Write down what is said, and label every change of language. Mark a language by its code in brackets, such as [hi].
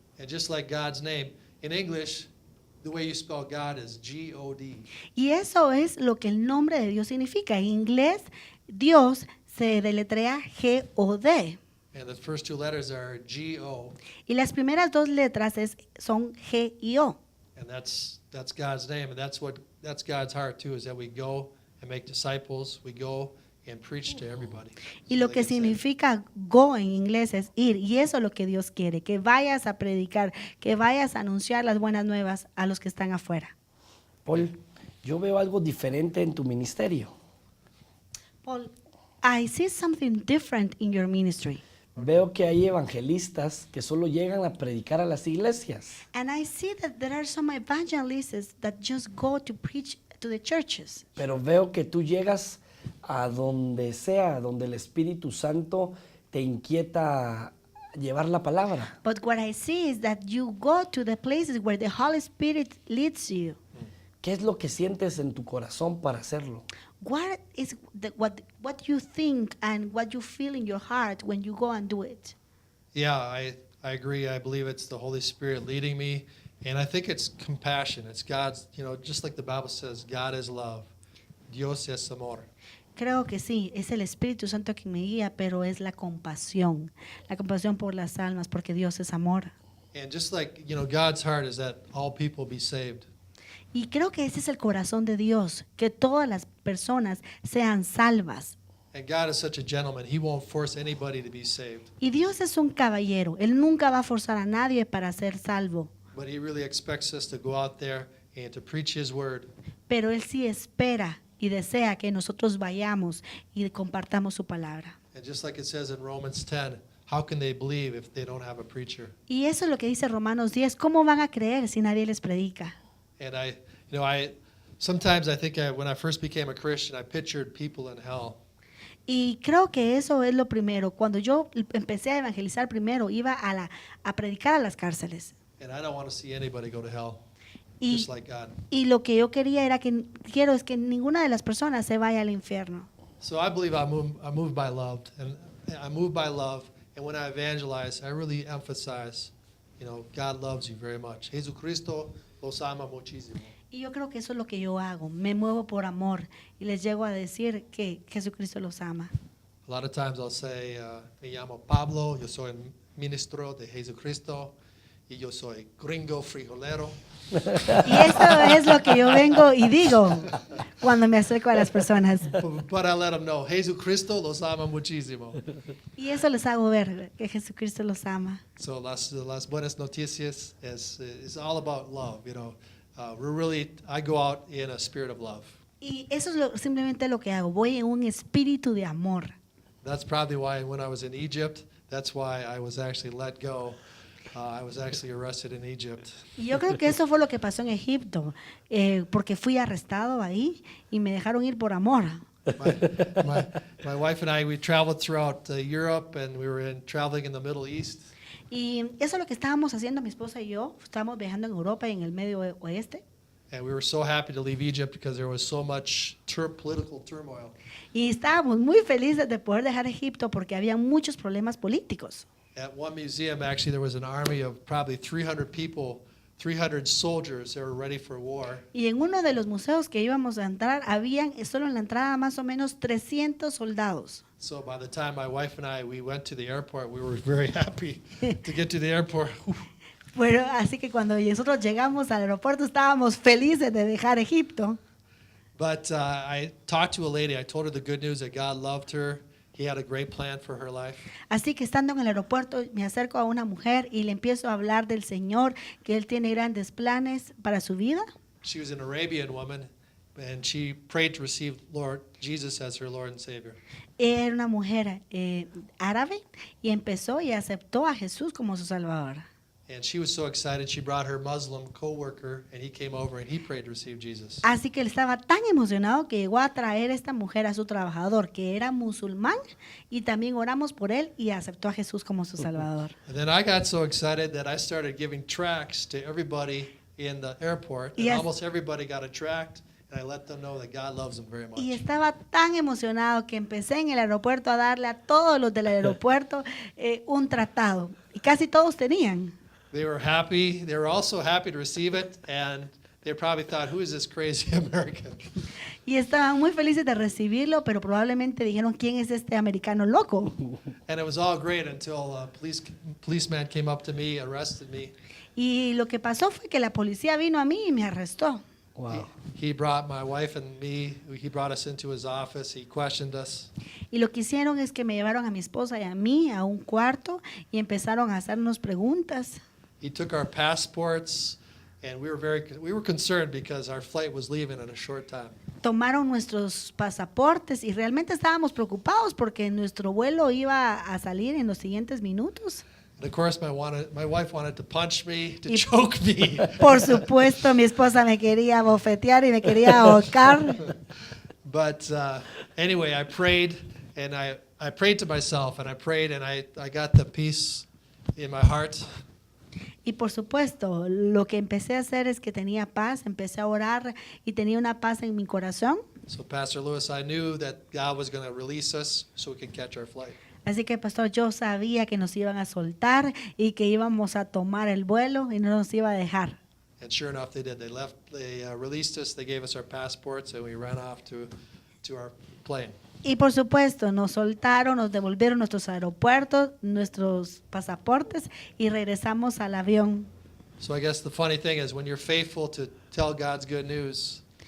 [en] And just like God's name, in English, the way you spell God is G-O-D. [es] Y eso es lo que el nombre de Dios significa. En inglés, Dios se deletrea G-O-D. [en] And the first two letters are G-O. [es] Y las primeras dos letras son G y O. [en] And that's God's name, and that's God's heart too, is that we go and make disciples. We go and preach to everybody. [es] Y [en] So [es] lo [en] they [es] que [en] get saved. [es] significa go en inglés es ir. Y eso es lo que Dios quiere, que vayas a predicar, que vayas a anunciar las buenas nuevas a los que están afuera. Paul, yo veo algo diferente en tu ministerio. [en] Paul, I see something different in your ministry. [es] Veo que hay evangelistas que solo llegan a predicar a las iglesias. [en] And I see that there are some evangelists that just go to preach to the churches. [es] Pero veo que tú llegas a donde sea, donde el Espíritu Santo te inquieta llevar la palabra. [en] But what I see is that you go to the places where the Holy Spirit leads you. [es] ¿Qué es lo que sientes en tu corazón para hacerlo? [en] What is what you think and what you feel in your heart when you go and do it? Yeah, I agree. I believe it's the Holy Spirit leading me. And I think it's compassion. It's God's, just like the Bible says, God is love. [es] Dios es amor. Creo que sí, es el Espíritu Santo quien me guía, pero es la compasión por las almas, porque Dios es amor. [en] And just like, God's heart is that all people be saved. [es] Y creo que ese es el corazón de Dios, que todas las personas sean salvas. [en] And God is such a gentleman. He won't force anybody to be saved. [es] Y Dios es un caballero, Él nunca va a forzar a nadie para ser salvo, [en] But he really expects us to go out there and to preach his word. [es] pero Él sí espera y desea que nosotros vayamos y compartamos su palabra. [en] And just like it says in Romans 10, how can they believe if they don't have a preacher? [es] Y eso es lo que dice Romanos 10, ¿cómo van a creer si nadie les predica? [en] And I sometimes I think when I first became a Christian, I pictured people in hell. [es] Y creo que eso es lo primero. Cuando yo empecé a evangelizar primero, iba a predicar a las cárceles. [en] And I don't want to see anybody go to hell, [es] Y, [en] just like God. [es] y lo que yo quería era quiero es que ninguna de las personas se vaya al infierno. [en] So I believe I'm moved by love, and I'm moved by love. And when I evangelize, I really emphasize, God loves you very much. [es] Jesucristo los ama muchísimo. Y yo creo que eso es lo que yo hago. Me muevo por amor y les llego a decir que Jesucristo los ama. [en] A lot of times I'll say, [es] me llamo Pablo, yo soy ministro de Jesucristo, y yo soy gringo frijolero. Y eso es lo que yo vengo y digo cuando me acerco a las personas. [en] But I let them know, [es] Jesucristo los ama muchísimo. Y eso les hago ver que Jesucristo los ama. [en] So [es] las buenas noticias [en] is all about love, I go out in a spirit of love. [es] Y eso es simplemente lo que hago. Voy en un espíritu de amor. [en] That's probably why when I was in Egypt, that's why I was actually let go. I was actually arrested in Egypt. [es] Y yo creo que eso fue lo que pasó en Egipto, porque fui arrestado ahí y me dejaron ir por amor. [en] My wife and I, we traveled throughout Europe, and we were traveling in the Middle East. [es] Y eso es lo que estábamos haciendo mi esposa y yo. Estábamos viajando en Europa y en el Medio Oeste. [en] And we were so happy to leave Egypt because there was so much political turmoil. [es] Y estábamos muy felices de poder dejar Egipto porque había muchos problemas políticos. [en] At one museum, actually, there was an army of probably 300 people, 300 soldiers that were ready for war. [es] Y en uno de los museos que íbamos a entrar, habían solo en la entrada más o menos 300 soldados. [en] So by the time my wife and we went to the airport, we were very happy to get to the airport. [es] Bueno, así que cuando nosotros llegamos al aeropuerto estábamos felices de dejar Egipto. [en] But I talked to a lady. I told her the good news that God loved her. He had a great plan for her life. [es] Así que estando en el aeropuerto me acerco a una mujer y le empiezo a hablar del Señor, que Él tiene grandes planes para su vida. [en] She was an Arabian woman, and she prayed to receive Lord Jesus as her Lord and Savior. [es] Era una mujer árabe y empezó y aceptó a Jesús como su Salvador. [en] And she was so excited, she brought her Muslim co-worker, and he came over and he prayed to receive Jesus. [es] Así que él estaba tan emocionado que llegó a traer esta mujer a su trabajador, que era musulmán, y también oramos por él y aceptó a Jesús como su Salvador. [en] And then I got so excited that I started giving tracts to everybody in the airport, and Yes. almost everybody got a tract, and I let them know that God loves them very much. [es] Y estaba tan emocionado que empecé en el aeropuerto a darle a todos los del aeropuerto un tratado. Y casi todos tenían. [en] They were happy. They were also happy to receive it, and they probably thought, who is this crazy American? [es] Y estaban muy felices de recibirlo, pero probablemente dijeron, ¿quién es este americano loco? [en] And it was all great until a policeman came up to me, arrested me, [es] Y lo que pasó fue que la policía vino a mí y me arrestó. [en] Wow. He brought my wife and me, he brought us into his office, he questioned us. [es] Y lo que hicieron es que me llevaron a mi esposa y a mí a un cuarto y empezaron a hacernos preguntas. [en] He took our passports, and we were concerned because our flight was leaving in a short time. [es] Tomaron nuestros pasaportes y realmente estábamos preocupados porque nuestro vuelo iba a salir en los siguientes minutos. [en] And of course, my wife wanted to punch me, to [es] Y- [en] choke me. [es] Por supuesto, mi esposa me quería bofetear y me quería ahorcar. [en] But anyway, I prayed, and I prayed to myself, and I prayed, and I got the peace in my heart. [es] Y por supuesto, lo que empecé a hacer es que tenía paz, empecé a orar y tenía una paz en mi corazón. [en] So, Pastor Lewis, I knew that God was going to release us so we could catch our flight. [es] Así que, pastor, yo sabía que nos iban a soltar y que íbamos a tomar el vuelo y no nos iba a dejar. [en] And sure enough, they did. They released us, they gave us our passports, and we ran off to our plane. [es] Y por supuesto, nos soltaron, nos devolvieron nuestros aeropuertos, nuestros pasaportes y regresamos al avión. [en] So I guess the funny thing is when you're faithful to tell God's good news,